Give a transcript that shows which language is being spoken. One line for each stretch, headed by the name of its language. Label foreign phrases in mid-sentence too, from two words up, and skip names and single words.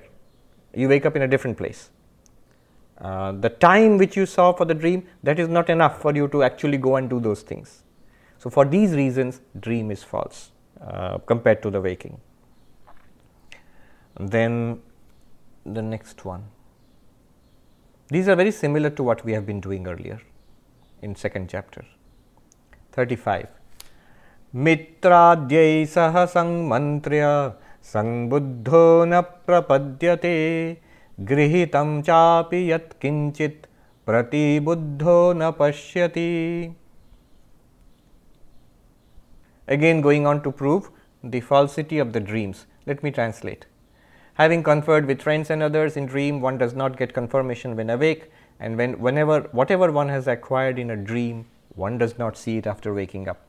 English: You wake up in a different place. The time which you saw for the dream, that is not enough for you to actually go and do those things. So for these reasons, dream is false compared to the waking. And then the next one. These are very similar to what we have been doing earlier in second chapter. 35.
Sanskrit: मित्राद्यैः सहसं मन्त्र्य संबुद्धो न प्रपद्यते गृहीतं चापि यत् किंचित् प्रतिबुद्धो न पश्यति.
English: Again going on to prove the falsity of the dreams. Let me translate. Having conferred with friends and others in dream, one does not get confirmation when awake. And whatever one has acquired in a dream, one does not see it after waking up.